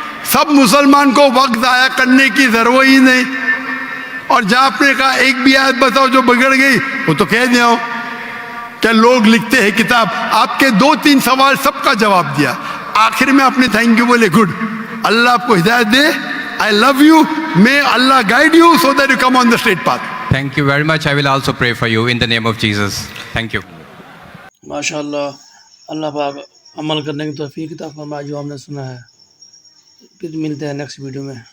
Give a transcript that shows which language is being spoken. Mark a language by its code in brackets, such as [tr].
[ur] سب مسلمان کو وقت ضائع کرنے کی ضرورت ہی نہیں. اور جہاں آپ نے کہا ایک بھی آیت بتاؤ جو بگڑ گئی, وہ تو کہہ دیا ہوں کہ لوگ لکھتے ہیں کتاب. آپ کے 2-3 سوال سب کا جواب دیا. آخر میں آپ نے تھینک یو بولے, گڈ, اللہ آپ کو ہدایت دے. [en] I love you. May Allah guide you so that you come on the straight path. Thank you very much. I will also pray for you in the name of Jesus. Thank you. [ur] ماشاء اللہ, اللہ پاک عمل کرنے کی توفیق عطا فرمائے جو ہم نے سنا ہے. پھر ملتے ہیں نیکسٹ ویڈیو میں.